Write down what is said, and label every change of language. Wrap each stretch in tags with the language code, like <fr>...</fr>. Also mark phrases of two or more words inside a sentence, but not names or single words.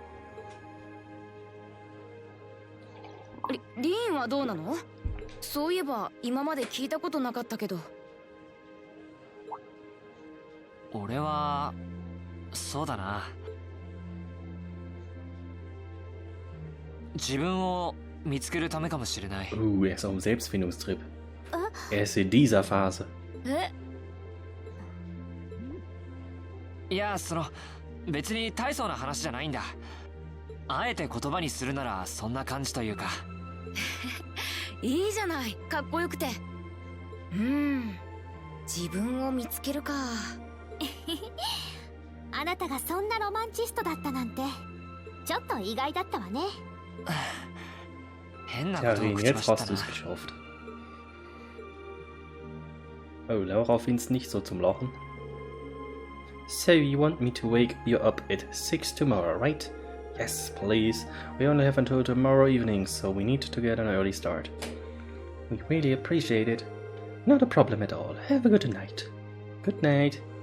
<ja>リーンはどうなの？そういえば今まで聞いたことなかったけど。俺はそうだな。自分を見つけるためかもしれない。</ja> <de>Er ist auf dem Selbstfindungstrip. Er ist in dieser Phase.</de> <ja>いや、別に大層な話じゃないんだ。あえて言葉にするならそんな感じというか。いいじゃない、かっこよくて。自分を見つけるか。あなたがそんなロマンチストだったなんてちょっと意外だったわね。変なことを口</ja> <de>jetzt</de> <ja>走った</ja> <de>hast</de> <ja>な。</ja> <de>du es geschafft. Oh, Laura find's nicht so zum Lachen.</de> <en>So, you want me to wake you up at 6 tomorrow, right? Yes, please. We only have until tomorrow evening, so we need to get an early start. We really appreciate it. Not a problem at all. Have a good night. Good night.</en>